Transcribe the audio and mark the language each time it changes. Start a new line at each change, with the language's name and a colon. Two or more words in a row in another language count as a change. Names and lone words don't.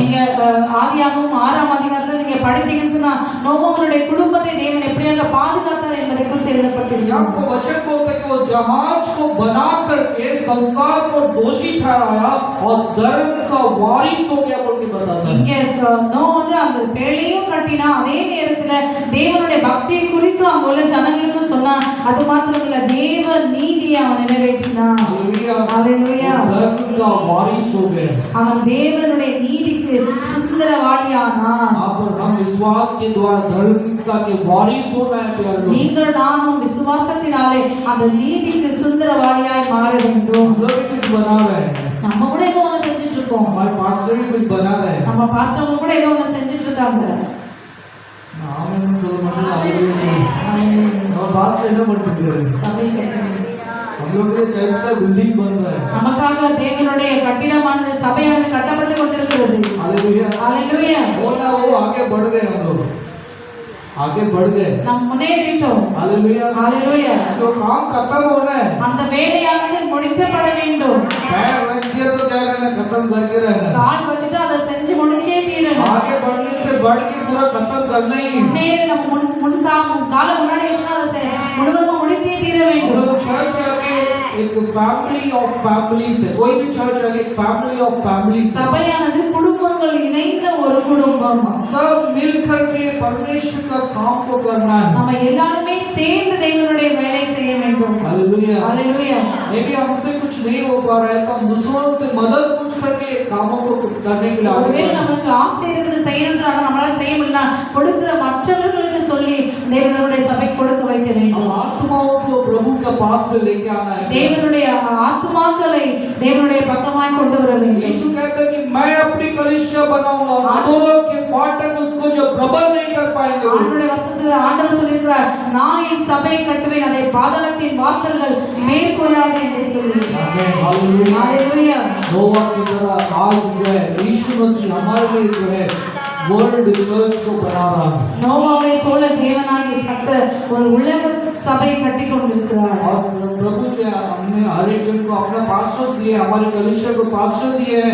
Tamil: நீங்க ஆதியாகமம் 6ஆம் அதிகாரத்துல நீங்க படித்தீங்கன்னு சொன்னா நோவாவுடைய குடும்பத்தை தேவன் எப்படியாக பாதுகாத்தார் என்பதை குறித்து எழுதப்பட்டிருக்கு.
Hindi: आपको वचन बोलते कि वो जहाज को बना करके संसार को दोषी ठहराया और धर्म का वारिस हो गया बोल के बताता है।
Tamil: இங்க நோவா வந்து அந்த பேழையும் கட்டினா, அதே நேரத்துல தேவனுடைய பக்தியை குறித்து அங்க உள்ள ஜனங்களுக்கு சொன்னா, அது மாத்திரம் இல்ல தேவ நீதியை அவன் நிறைவேற்றினான்.
Hindi: हालेलुया। धर्म का वारिस हो गए,
Tamil: அவன் தேவனுடைய நீதிக்கு சுதந்திரவாளியானான்.
Hindi: आप और हम विश्वास के द्वारा धर्मिकता के वारिस होना है प्यारे लोग।
Tamil: நீங்கள் நானும் விசுவாசத்தினாலே அந்த நீதிக்கு சுதந்திரவாளியாய் மாற வேண்டும்.
Hindi: हम लोग भी कुछ बना रहे हैं,
Tamil: நம்ம கூட ஏதோ ஒண்ணு செஞ்சுட்டு இருக்கோம்.
Hindi: हमारे पास्टर भी कुछ बना रहे हैं।
Tamil: நம்ம பாஸ்டர்ங்க கூட ஏதோ ஒண்ணு செஞ்சுட்டு இருக்காங்க. ஆமென் சொல்ல மாட்டேன்।
Hindi: हालेलुया। हमारे पास्टर
Tamil: என்ன பண்ணிட்டு இருக்காரு? சபை கட்டணும்.
Hindi: हम लोग के चर्च का बिल्डिंग बन रहा है।
Tamil: நமக்காக தேவனுடைய கட்டிடமானது சபையானது கட்டப்பட்டு கொண்டிருக்கிறது.
Hindi: हालेलुया। हालेलुया। वो ना वो आगे बढ़ गए, हम लोग आगे बढ़ गए।
Tamil: நாம் முன்னேறிட்டோம்.
Hindi: हालेलुया। हालेलुया। जो काम खत्म होना है,
Tamil: அந்த வேலையானது முடிக்கப்பட வேண்டும்.
Hindi: पैर रख दिया तो क्या करना, खत्म करके रहना।
Tamil: கால் வச்சுட்டு அதை செஞ்சு முடிச்சே தீரணும்.
Hindi: आगे बढ़ने से बढ़ के पूरा खत्म करना ही है।
Tamil: முன்னேறி நம்ம காலை முன்னாடி வச்சுனா அதை முழுவதுமா முடித்தே தீர
Hindi: हम
Tamil: வேண்டும்.
Hindi: लोग चर्च आके एक
English: family of families
Hindi: है, कोई भी चर्च आके एक
English: family of families
Hindi: है।
Tamil: சபையானது குடும்பம் குடும்பங்கள் இணைந்த ஒரு குடும்பம்.
Hindi: सब मिल करके परमेश्वर का काम को करना है.
Tamil: நம்ம எல்லாரும் சேர்ந்து தேவனுடைய வேலை செய்ய வேண்டும்.
Hindi: हालेलुया. हालेलुया. यदि हमसे कुछ नहीं हो पा रहा है तो हम दूसरों से मदद पूछ करके कामों को करने के लिए आगे
Tamil: ஒருவேளை
Hindi: बढ़ें.
Tamil: நமக்கு ஆசை இருக்குது செய்யணும்னு சொன்னா நம்மளால செய்ய முடியல, கொடுக்கிற மற்றவர்களுக்கு சொல்லி தேவனுடைய சபை கொடுக்க வைக்க வேண்டும்.
Hindi: हम आत्माओं को प्रभु के पास में लेके आना है.
Tamil: தேவனுடைய ஆத்துமாக்களை தேவனுடைய பக்கமாய் கொண்டு வர வேண்டும்.
Hindi: यीशु कहता है कि मैं अपनी कलीसिया बनाऊंगा और अधोलोक के फाटक उसको जो प्रबल नहीं कर पाएंगे.
Tamil: ஆண்டவருடைய வசனத்துல ஆண்டவர் சொல்லியிருக்கிறார், நான் என் சபையை கட்டுவேன், அதை பாதாளத்தின் வாசல்கள் மேற்கொள்ளாது என்று சொல்லி.
Hindi: आमीन. हालेलुया. हालेलुया. नोवा की तरह आज जो है यीशु मसीह हमारे लिए जो है
English: world church
Hindi: को बना रहा है.
Tamil: நோவாவை போல தேவனாகிய கர்த்தர் ஒரு உலக சபையை கட்டி கொண்டிருக்கிறார்.
Hindi: और प्रभु जो है हमने हर एक जन को अपना पास्टर्स दिए, हमारे कलीसिया को पास्टर दिए हैं.